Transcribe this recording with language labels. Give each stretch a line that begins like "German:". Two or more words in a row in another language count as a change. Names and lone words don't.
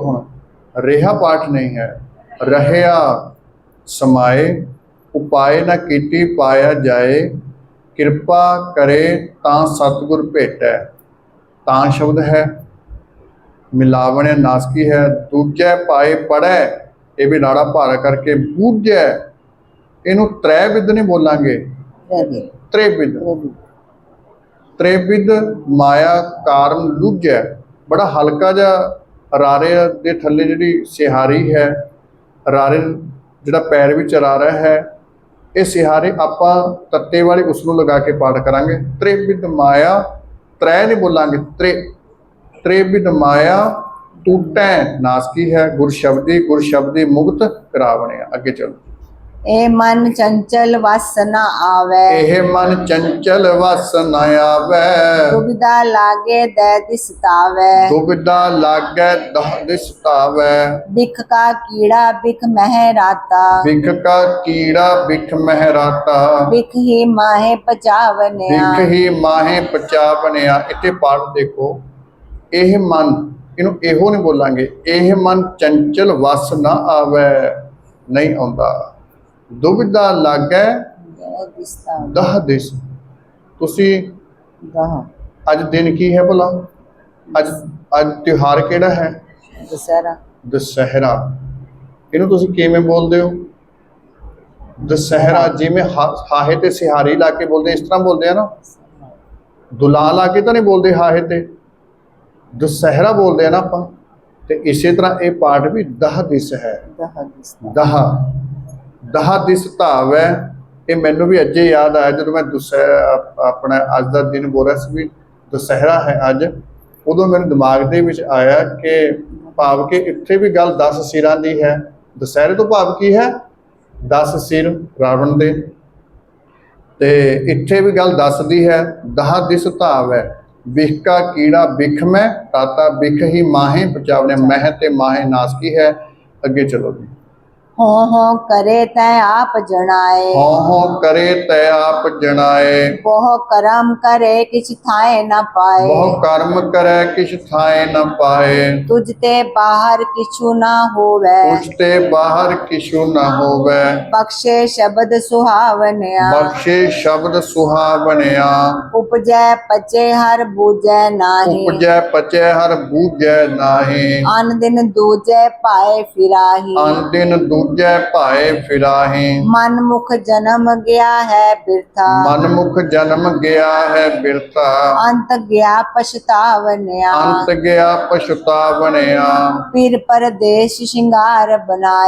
Punjabi: ਹੁਣ ਰੇਹਾ ਪਾਠ ਨਹੀਂ ਹੈ, ਰਹਿਆ ਸਮਾਏ, ਉਪਾਇ ਨ ਕੀਤੀ ਪਾਇਆ ਜਾਏ, ਕਿਰਪਾ ਕਰੇ ਤਾਂ ਸਤਗੁਰ ਭੇਟੈ, ਤਾਂ ਸ਼ਬਦ ਹੈ, ਮਿਲਾਵਣੇ ਨਾਸਕੀ ਹੈ, ਦੂਜੇ ਪਾਏ ਪੜ੍ਹੈ, ਯੇ ਭੀ ਲਾੜਾ ਭਾਰਾ ਕਰਕੇ ਬੂਝੈ, ਇਨੂ ਤ੍ਰੈਵਿਧ ਨਹੀਂ ਬੋਲਾਂਗੇ, ਤ੍ਰਿਵਿਧ, ਤ੍ਰਿਵਿਧ ਮਾਇਆ ਕਾਰਣ ਲੂਝੈ। ਬੜਾ ਹਲਕਾ ਜਾ ਰਾਰੇ ਦੇ ਥੱਲੇ ਜਿਹੜੀ ਸਿਹਾਰੀ ਹੈ, ਰਾਰੇ ਜਿਹੜਾ ਪੈਰ ਵਿਚ ਰਾਰਾ ਹੈ, ਯੇ ਸਿਹਾਰੇ ਆਪਾਂ ਤੱਤੇ ਵਾਲੀ ਉਸਨੂੰ ਲਗਾ ਕੇ ਪਾਠ ਕਰਾਂਗੇ। ਤ੍ਰਿਵਿਧ ਮਾਇਆ, ਤ੍ਰੈ ਨਹੀਂ ਬੋਲਾਂਗੇ, ਤ੍ਰਿਵਿਧ ਮਾਇਆ ਟੂਟੈ ਨਾਸਕੀ ਹੈ, ਗੁਰ ਸ਼ਬਦੀ ਮੁਕਤ ਕਰਾਵਣੇ। ਅਗੇ ਚਲੋ। ਏ ਮਨ ਚੰਚਲ ਵਸ ਨ ਆਵੇ, ਏਹ ਮਨ ਚੰਚਲ ਵਸ ਨ ਆਵੇ, ਦੁਵਿਧਾ ਲਾਗੇ ਦੈ ਦਿਸਤਾਵੇ, ਦੁਵਿਧਾ ਲਾਗੇ ਦਹ ਦਿਸਤਾਵੇ, ਬਿਖ ਕਾ ਕੀੜਾ ਬਿਖ ਮਹਰਾਤਾ, ਬਿਖ ਕਾ ਕੀੜਾ ਬਿਖ ਮਹਰਾਤਾ, ਬਿਖ ਹੀ ਮਾਹੇ ਪਚਾਵਣਿਆ, ਬਿਖ ਹੀ ਮਾਹੇ ਪਚਾਵਣਿਆ। ਇੱਥੇ ਪਾਠ ਦੇਖੋ, ਏਹ ਮਨ, ਇਨੂ ਏਹੋ ਨਹੀਂ ਬੋਲਾਂਗੇ, ਏਹ ਮਨ ਚੰਚਲ ਵਸ ਨ ਆਵੇ, ਨਹੀਂ ਆਉਂਦਾ, ਦੁਵਿਧਾ ਲਾਗੈ ਦਹ ਦਿਸ। ਤੁਸੀ ਅਜ ਦਿਨ ਕੀ ਹੈ ਭਲਾ, ਅਜ ਅਜ ਤਿਉਹਾਰ ਕੇੜਾ ਹੈ? दशहरा। ਦਸ਼ਹਿਰਾ, ਇਨੂ ਤੁਸੀ ਕਿਵੇਂ ਬੋਲਦੇ ਹੋ? ਦਸ਼ਹਿਰਾ, ਜਿਵੇਂ ਹਾਹੇ ਤੇ ਸਿਹਾਰੀ ਲਾ ਕੇ ਬੋਲਦੇ, ਇਸ ਤਰ੍ਹਾਂ ਬੋਲਦੇ ਹੈਂ ਨਾ, ਦੁਲਾ ਲਾ ਕੇ ਤੋ ਨਹੀਂ ਬੋਲਤੇ ਹਾਹੇ ਤੇ, ਦਸ਼ਹਿਰਾ ਬੋਲਤੇ ਹੈਂ ਨਾ ਆਪਾਂ। ਤੇ ਇਸੇ ਤਰ੍ਹਾਂ ਯੇ ਪਾਠ ਭੀ ਦਹ ਦਿਸ ਹੈ, ਦਹ ਦਿਸ ਧਾਵ ਹੈ। ਯੇ ਮੈਨੂ ਭੀ ਅਜੇ ਯਾਦ ਆਇਆ ਜੋ ਮੈਂ ਅਪਨਾ ਅਜ ਕਾ ਦਿਨ ਬੋਲ ਰਹਾ ਸੀ ਭੀ ਦਸ਼ਹਿਰਾ ਹੈ ਅਜ, ਉਦੋਂ ਮੇਰੇ ਦਿਮਾਗ ਦੇ ਵਿਚ ਆਇਆ ਕਿ ਭਾਵ ਕੇ ਇੱਥੇ ਭੀ ਗੱਲ 10 ਸਿਰਾਂ ਦੀ ਹੈ। ਦਸ਼ਹਿਰੇ ਤੋ ਭਾਵ ਕੀ ਹੈ 10 ਸਿਰ ਰਾਵਣ ਦੇ, ਤੇ ਇੱਥੇ ਭੀ ਗੱਲ 10 ਦੀ ਹੈ। ਦਹ ਦਿਸ ਧਾਵ ਹੈ, ਬਿਖ ਕਾ ਕੀੜਾ ਬਿਖ ਮੇਂ ਤਾਤਾ, ਬਿਖ ਹੀ ਮਾਹੇ ਪਚਾਵਣੇ, ਮਹ ਤੇ ਮਾਹੇ ਨਾਸਕੀ ਹੈ। ਅਗੇ ਚਲੋ ਜੀ। ਹੋ ਕਰੇ ਤੈ ਆਪ ਜਨਾਏ, ਹੋ ਕਰੇ ਤੈ ਆਪ ਜਨਾਏ, ਬਹੁ ਕਰਮ ਕਰੇ ਕਿਛ ਥਾਏ ਨ ਪਾਏ, ਬਹੁ ਕਰਮ ਕਰੇ ਕਿਛ ਥਾਏ ਨ ਪਾਏ, ਤੁਝ ਤੇ ਬਾਹਰ ਕਿਛੁ ਨ ਹੋਵੇ, ਤੁਝ ਤੇ ਬਾਹਰ ਕਿਛੁ ਨ ਹੋਵੇ, ਬਖ਼ਸ਼ੇ ਸ਼ਬਦ ਸੁਹਾਵਣਿਆ, ਬਖ਼ਸ਼ੇ ਸ਼ਬਦ ਸੁਹਾਵਣਿਆ, ਉਪਜੈ ਪਚੇ ਹਰ ਬੂਝੈ ਨਾਹੀ, ਉਪਜੈ ਪਚੇ ਹਰ ਬੂਝੈ ਨਾਹੀ, ਅਨ ਦਿਨ ਦੂਜੈ ਪਾਏ ਫਿਰਾਹੀ, ਅਨ ਦਿਨ ਦੂਜੈ ਪਾਏ ਫਿਰਾਹੀ, ਮਨ ਮੁਖ ਜਨਮ ਗਇਆ ਹੈ ਬਿਰਥਾ, ਮਨ ਮੁਖ ਜਨਮ ਗਇਆ ਹੈ ਬਿਰਥਾ, ਅੰਤ ਗਇਆ ਪਛਤਾਵਣਿਆ, ਅੰਤ ਗਇਆ ਪਛਤਾਵਣਿਆ, ਫਿਰ ਪਰਦੇਸ ਸ਼੍ਰਿੰਗਾਰ ਬਣਾਏ,